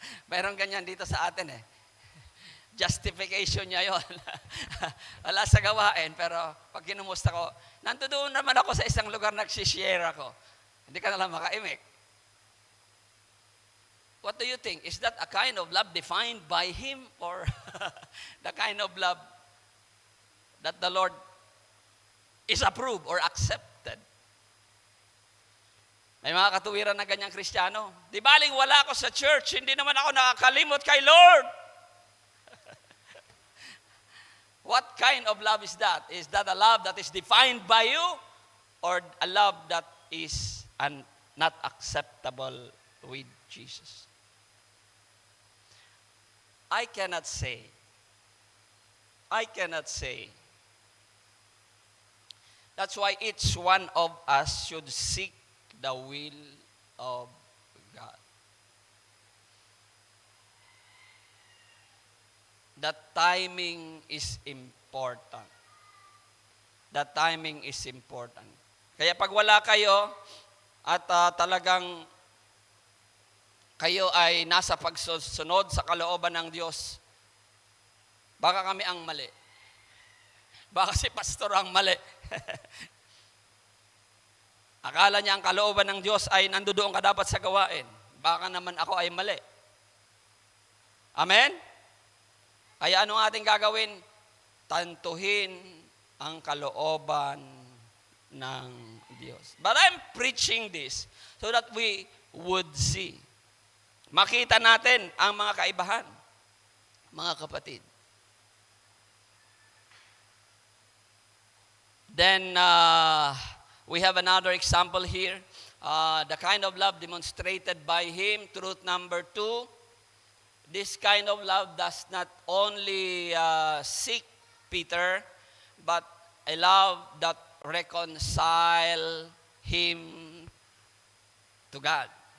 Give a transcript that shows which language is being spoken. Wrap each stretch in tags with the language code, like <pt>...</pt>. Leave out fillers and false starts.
<tl>Mayroon ganyan dito sa atin eh. Justification niya yon. Wala sa gawain, pero pag kinumusta ko, nandoon naman ako sa isang lugar, nagsishare ako. Hindi ka nalang makaimik.</tl> <en>What do you think? Is that a kind of love defined by Him or the kind of love that the Lord is approved or accepted?</en> <tl>May mga katuwiran na ganyang Kristiyano. Di baling wala ako sa church, hindi naman ako nakakalimot kay Lord.</tl> <en>What kind of love is that? Is that a love that is defined by you or a love that is not acceptable with Jesus? I cannot say. I cannot say. That's why each one of us should seek the will of God. The timing is important. The timing is important.</en> <tl>Kaya pag wala kayo at talagang kayo ay nasa pagsunod sa kalooban ng Diyos, baka kami ang mali. Baka si pastor ang mali. Akala niya ang kalooban ng Diyos ay nandoon ka dapat sa gawain. Baka naman ako ay mali. Amen? Kaya anong ating gagawin? Tantuhin ang kalooban ng Diyos.</tl> <en>But I'm preaching this so that we would see.</en> <tl>Makita natin ang mga kaibahan, mga kapatid.</tl> <en>Then, we have another example here. The kind of love demonstrated by him. Truth number 2. This kind of love does not only seek Peter, but a love that reconcile him to God.</en>